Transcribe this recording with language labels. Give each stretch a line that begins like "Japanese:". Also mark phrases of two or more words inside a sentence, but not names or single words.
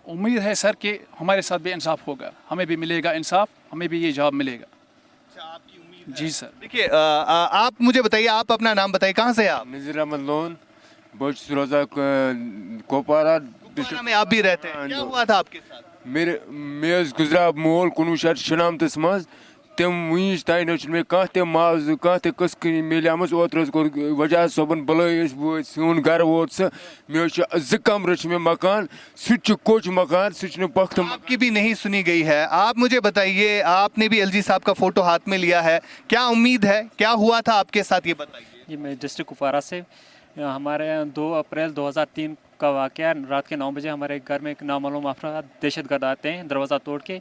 Hindi: उम्मीद है सर कि हमारे साथ भी इंसाफ होगा, हमें भी मिलेगा इंसाफ, हमें भी ये जॉब मिलेगा। आपकी उम्मीद जी सर। देखिए, आप मुझे बताइए, आप अपना नाम बताइए, कहाँ से हैं आप? नज़ीर अहमद लोन बच रोजा कोपारा कुपवारा में आप भी रहते हैं, क्या हुआ था आपके साथ?
Kashmiri: मेरे मे गुजरा मोल 1996 मज तम वज तान मे कह माज कह कस मिलियाम ओतर वजह सोबन बल सोन गर वोत सह मे 2 कमर मे मकान सह कोच मकान सह पख्त।
Hindi: आपकी भी नहीं सुनी गई है, आप मुझे बताइए, आपने भी एलजी साहब का फोटो हाथ में लिया है, क्या उम्मीद है, क्या हुआ था आपके साथ, ये बताइए। जी, मैं डिस्ट्रिक्ट कुपवारा से, हमारे 2 अप्रैल 2003 का वाक़या, रात के 9 बजे हमारे घर में एक नामालूम अफराद दहशतगर्द आते हैं दरवाज़ा तोड़ के।